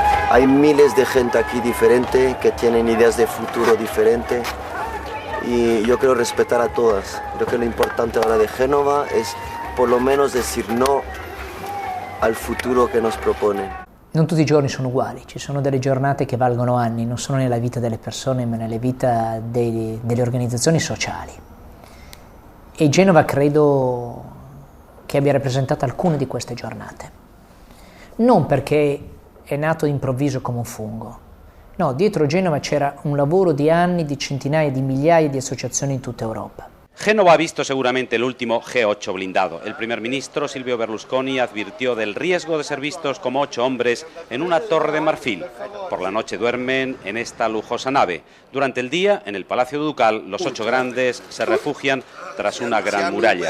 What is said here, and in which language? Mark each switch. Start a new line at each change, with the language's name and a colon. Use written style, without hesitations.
Spanish: Hay miles de gente aquí diferente que tienen ideas de futuro diferentes. Y yo quiero respetar a todas. Creo que lo importante ahora de Génova es por lo menos decir no al futuro che nos proponen.
Italian: Non tutti i giorni sono uguali, ci sono delle giornate che valgono anni, non solo nella vita delle persone ma nella vita delle organizzazioni sociali. E Genova credo che abbia rappresentato alcune di queste giornate. Non perché è nato improvviso come un fungo. No, dietro Genova c'era un lavoro di anni, di centinaia di migliaia di associazioni in tutta Europa.
Spanish: Génova ha visto seguramente el último G8 blindado. El primer ministro Silvio Berlusconi advirtió del riesgo de ser vistos como 8 hombres en una torre de marfil. Por la noche duermen en esta lujosa nave. Durante el día, en el Palacio Ducal, los 8 grandes se refugian tras una gran muralla.